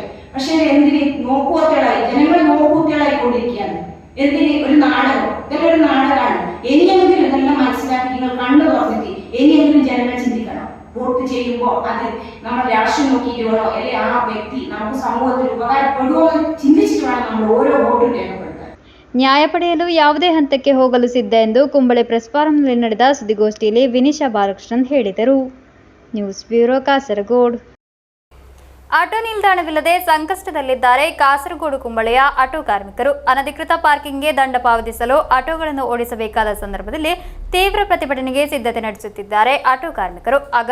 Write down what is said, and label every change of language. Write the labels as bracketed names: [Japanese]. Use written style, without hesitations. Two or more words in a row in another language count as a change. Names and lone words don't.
[Malayalam] പക്ഷെ എന്തിന് നോക്കുവത്തികളായി, ജനങ്ങൾ നോക്കുവത്തികളായിക്കൊണ്ടിരിക്കുകയാണ്. എന്തിന് ഒരു നാടകം? ഇതെല്ലാം ഒരു നാടകമാണ്. ഇനിയെങ്കിലും ഇതെല്ലാം മനസ്സിലാക്കി നിങ്ങൾ കണ്ണു തുറന്നിട്ട് ഇനിയെങ്കിലും ജനങ്ങൾ ചിന്തിക്കണം. വോട്ട് ചെയ്യുമ്പോൾ അത് നമ്മൾ രാഷ്ട്രീയം നോക്കിയിട്ട് വേണോ, അല്ലെങ്കിൽ ആ വ്യക്തി നമുക്ക് സമൂഹത്തിൽ ഉപകാരപ്പെടുമോ എന്ന് ചിന്തിച്ചിട്ട് വേണം നമ്മൾ ഓരോ വോട്ടും രേഖപ്പെടുത്താൻ. [Kannada] ನ್ಯಾಯ ಪಡೆಯಲು ಯಾವುದೇ ಹಂತಕ್ಕೆ ಹೋಗಲು ಸಿದ್ಧ ಎಂದು ಕುಂಬಳೆ ಪ್ರೆಸ್ ಫಾರಂನಲ್ಲಿ ನಡೆದ ಸುದ್ದಿಗೋಷ್ಠಿಯಲ್ಲಿ ವಿನಿಶಾ ಬಾಲಕೃಷ್ಣನ್ ಹೇಳಿದರು. [English] News Bureau Kasaragod. [Kannada] ಆಟೋ ನಿಲ್ದಾಣವಿಲ್ಲದೆ ಸಂಕಷ್ಟದಲ್ಲಿದ್ದಾರೆ ಕಾಸರಗೋಡು ಕುಂಬಳೆಯ ಆಟೋ ಕಾರ್ಮಿಕರು. ಅನಧಿಕೃತ ಪಾರ್ಕಿಂಗ್ಗೆ ದಂಡ ಪಾವತಿಸಲು ಆಟೋಗಳನ್ನು ಓಡಿಸಬೇಕಾದ ಸಂದರ್ಭದಲ್ಲಿ ತೀವ್ರ ಪ್ರತಿಭಟನೆಗೆ ಸಿದ್ಧತೆ ನಡೆಸುತ್ತಿದ್ದಾರೆ ಆಟೋ ಕಾರ್ಮಿಕರು.